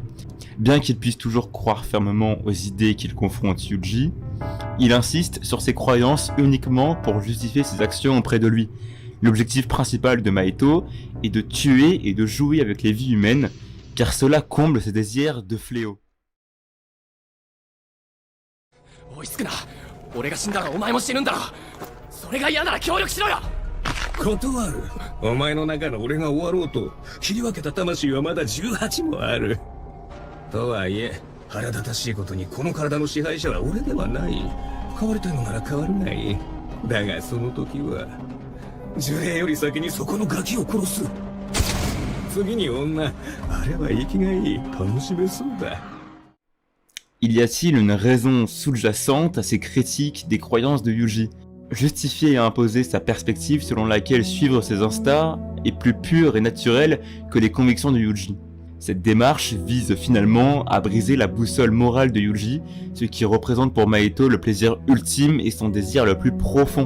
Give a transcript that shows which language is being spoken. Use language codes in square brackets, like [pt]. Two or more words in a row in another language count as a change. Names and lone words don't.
[fr] Bien qu'il puisse toujours croire fermement aux idées qu'il confronte Yuji, il insiste sur ses croyances uniquement pour justifier ses actions auprès de lui. L'objectif principal de Mahito est de tuer et de jouer avec les vies humaines, car cela comble ses désirs de fléau. [ja] 追いつくな。俺が死んだらお前も死ぬんだろ。それが嫌なら協力しろよ。断る。お前の中の俺が終わろうと切り分けた魂はまだ18もある。とはいえ腹立たしいことにこの体の支配者は俺ではない。変わりたいのなら変わるがいい。だがその時は呪霊より先にそこのガキを殺す。次に女。あれは生きがいい。楽しめそうだ。 [fr] Y a-t-il une raison sous-jacente à ces critiques des croyances de Yuji? Justifier et imposer sa perspective selon laquelle suivre ses instincts est plus pur et naturel que les convictions de Yuji. Cette démarche vise finalement à briser la boussole morale de Yuji, ce qui représente pour Mahito le plaisir ultime et son désir le plus profond.